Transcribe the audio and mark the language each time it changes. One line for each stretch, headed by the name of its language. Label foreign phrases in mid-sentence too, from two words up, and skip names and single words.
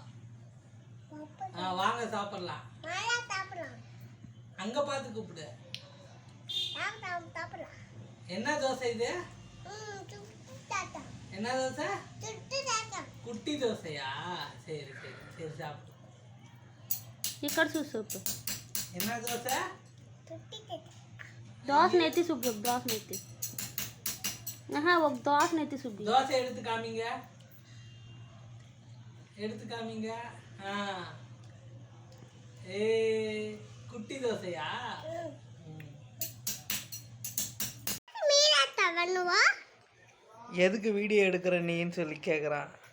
Tamil: வாங்க சாப்பிடலாம். அங்க பார்த்து கூப்பிடு. என்ன தோசை இது? என்ன தோசை? குட்டி தோசையா? சரி சரி சரி சாப்பிடு.
Telugu: ఇక్కడ చూసు
Tamil: என்ன தோசை?
Telugu: దోశ నెత్తి చూపు దోశ నెత్తి ఒక దోశ నెత్తి చూపు
Tamil: தோசை எடுத்து காமிங்க. எடுத்து காமிங்க. ஏ குட்டி தோசையா? எதுக்கு வீடியோ எடுக்கிற நீன்னு சொல்லி கேட்குறான்.